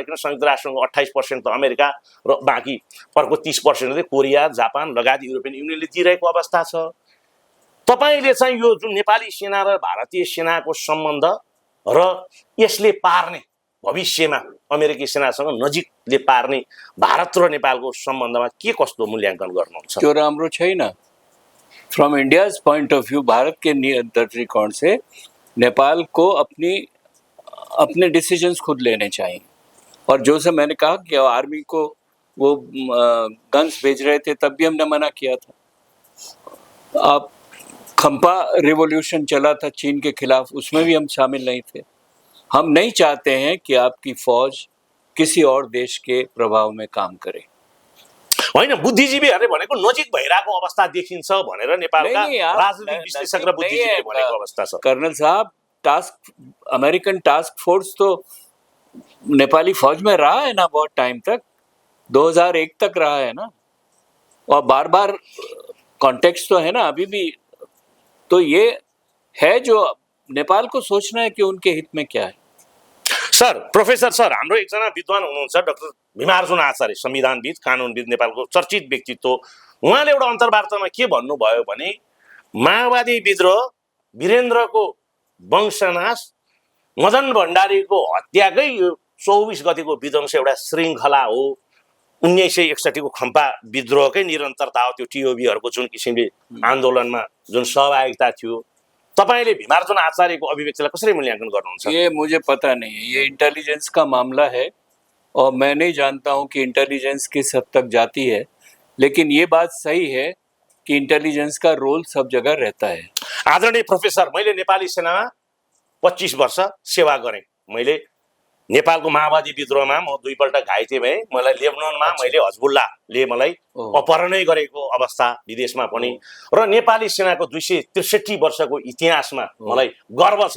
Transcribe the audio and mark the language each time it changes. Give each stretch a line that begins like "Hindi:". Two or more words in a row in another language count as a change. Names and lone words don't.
Nepali: किन संयुक्त राष्ट्रको 28% त अमेरिका र बाँकी अर्को 30% चाहिँ कोरिया, जापान लगायत युरोपियन युनियनले दिइरहेको अवस्था छ। तपाईले चाहिँ यो जुन नेपाली सेना र भारतीय सेनाको सम्बन्ध र यसले पार्ने भविष्यमा अमेरिकी सेनासँग नजिकले पार्ने भारत र नेपालको सम्बन्धमा के कस्तो मूल्याङ्कन गर्नुहुन्छ? त्यो राम्रो छैन।
English: from India's point of view,
Hindi: भारत के दृष्टिकोण से नेपाल को अपने डिसीजंस खुद लेने चाहिए। और जो से मैंने कहा कि आर्मी को वो गन्स भेज रहे थे, तब भी हमने मना किया था। अब खंपा रिवॉल्यूशन चला था चीन के खिलाफ, उसमें भी हम शामिल नहीं थे। हम नहीं चाहते हैं कि आपकी फौज किसी और देश के प्रभाव में काम करे।
Nepali: होइन, बुद्धिजीवीहरूले भनेको नजिक भइरहेको अवस्था देखिन्छ भनेर नेपालका राजनीतिक विश्लेषक र बुद्धिजीवीले भनेको अवस्था छ।
Hindi: कर्नल साहब,
English: American task force
Hindi: तो नेपाली फौज में रहा है ना बहुत टाइम तक, 2001 तक रहा है ना, और बार बार कॉन्टेक्स्ट तो है ना अभी भी। तो ये है जो नेपाल को सोचना है कि उनके हित में क्या है।
English: Sir, professor sir,
Nepali: हाम्रो एकजना विद्वान हुनुहुन्छ डाक्टर भीमार्जुन आचार्य, संविधानविद, कानुनविद, नेपालको चर्चित व्यक्तित्व। उहाँले एउटा अन्तर्वार्तामा के भन्नुभयो भने माओवादी विद्रोह, वीरेन्द्रको वंशनाश, मदन भण्डारीको हत्याकै 24 गतिको विध्वंस एउटा श्रृङ्खला हो। 1961 को खम्पा विद्रोहकै निरन्तरता हो। त्यो टिओबीहरूको जुन किसिमले आन्दोलनमा जुन सहभागिता थियो, तपाईले भीमार्जुन आचार्यको अभिव्यक्तिलाई कसरी मूल्यांकन गर्नुहुन्छ?
Hindi: ये मुझे पता नहीं है, ये इंटेलिजेंस का मामला है और मैं नहीं जानता हूं कि इंटेलिजेंस किस हद तक जाती है, लेकिन ये बात सही है कि इंटेलिजेंस का रोल सब जगह रहता है।
Nepali: आदरणीय प्रोफेसर, मैले नेपाली सेनामा 25 वर्ष सेवा गरेँ। मैले नेपालको माओवादी विद्रोहमा म 2 पल्ट घाइते भएँ। मलाई लेबनानमा मैले हजबुल्लाले मलाई अपहरणै गरेको अवस्था विदेशमा पनि, र नेपाली सेनाको 263 वर्षको इतिहासमा मलाई गर्व छ।